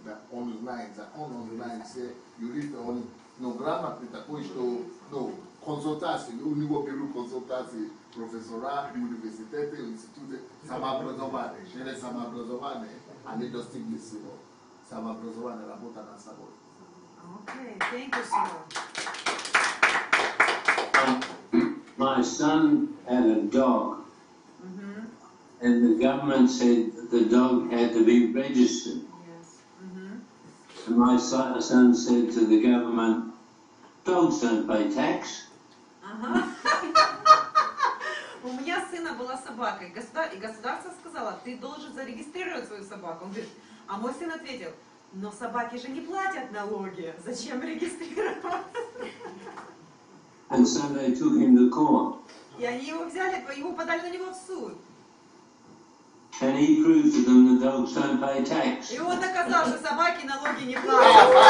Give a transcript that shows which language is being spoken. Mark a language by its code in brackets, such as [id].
[ru] Он знает закон, он знает все юристы, он грамотный такой, что консультации, у него берут консультации профессора, университеты, институты, самообразование. Через самообразование они достигли всего. Самообразование, работа над собой. [en] Okay, thank you, sir. My son had a dog, and the government said that the dog had to be registered. Yes. And my son said to the government, dogs don't pay tax. [ru] У меня сына была собака, и государство сказало, ты должен зарегистрировать свою собаку. Он говорит, а мой сын ответил, но собаки же не платят налоги, зачем регистрировать? [en] And so they took him to court. [ru] И они его взяли, его подали на него в суд. [en] And he proved to them that dogs don't pay tax. [ru] И он доказал, что собаки налоги не платят.